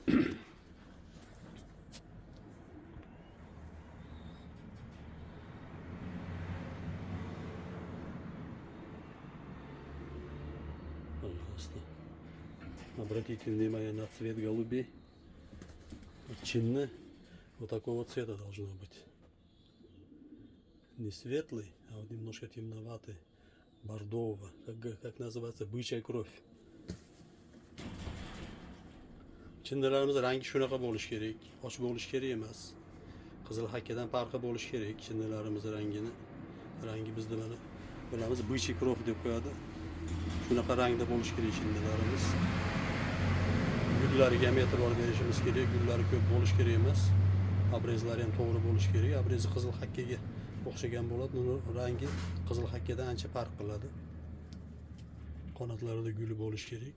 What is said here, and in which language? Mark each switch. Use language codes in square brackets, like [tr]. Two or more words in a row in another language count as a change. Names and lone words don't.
[ru] Пожалуйста, обратите внимание на цвет голубей. Чинны вот такого цвета должно быть. Не светлый, а вот немножко темноватый, бордового, как называется, бычья кровь. [uz] Chinnilarimiz rangi shunaqa bo'lishi kerak, och bo'lishi kerak emas. Qizil hakkadan farqi bo'lishi kerak chinnilarimiz rangi bizda mana bilamiz [ru] бычий кровь [uz] deb qo'yadi. Shunaqa rangda bo'lishi kerak chinnilarimiz. Gullariga ham e'tibor berishimiz kerak. Gullari ko'p bo'lishi kerak emas. Abrezlari ham to'g'ri bo'lishi kerak. Abrezi qizil hakkaga o'xshagan bo'ladi. Uni rangi qizil hakkadan ancha farq qiladi. Qanotlarida guli bo'lishi kerak.